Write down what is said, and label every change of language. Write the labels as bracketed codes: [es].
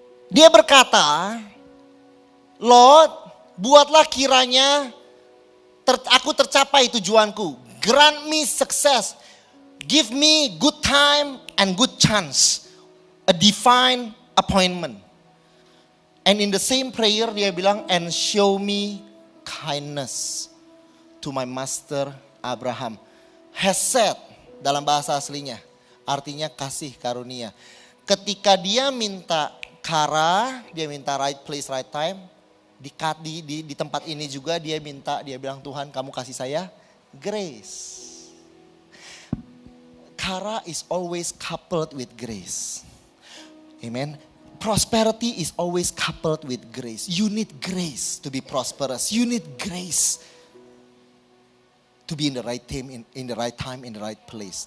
[id] Dia berkata, Lord, buatlah kiranya aku tercapai tujuanku. [en] Grant me success. Give me good time and good chance. A divine appointment. And in the same prayer [id] dia bilang, [en] and show me kindness to my master Abraham. [id] Hesed dalam bahasa aslinya artinya kasih karunia. Ketika dia minta kara, dia minta [en] right place, right time. [id] Di tempat ini juga dia bilang, Tuhan kamu kasih saya grace. [en] Kara is always coupled with grace. Amen. Prosperity is always coupled with grace. You need grace to be prosperous. You need grace to be in the right time, in the right time, in the right place.